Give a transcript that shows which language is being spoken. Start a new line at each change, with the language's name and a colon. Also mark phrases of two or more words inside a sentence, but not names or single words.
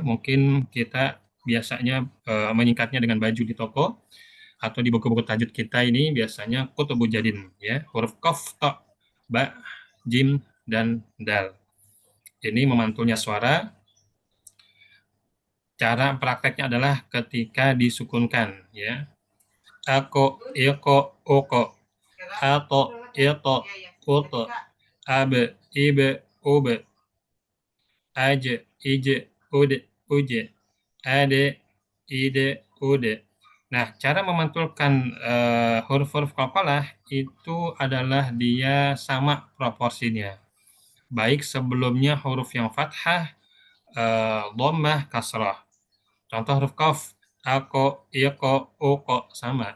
Indonesian: Mungkin kita biasanya menyingkatnya dengan baju di toko atau di buku-buku tajwid kita ini biasanya
Arabic: قطب جد
Indonesian: ya. Huruf qaf, ta, ba, jim, dan dal. Ini memantulnya suara. Cara prakteknya adalah ketika disukunkan ya. Ako, iko, oko, ato, ito, uto, abe, ibe, ube, aje, ije, ude, uje, ade, ide, ude. Nah, cara memantulkan huruf-huruf qalqalah itu adalah dia sama proporsinya. Baik sebelumnya huruf yang fathah, dhammah, kasrah. Contoh huruf qaf, ako, iko, uko sama.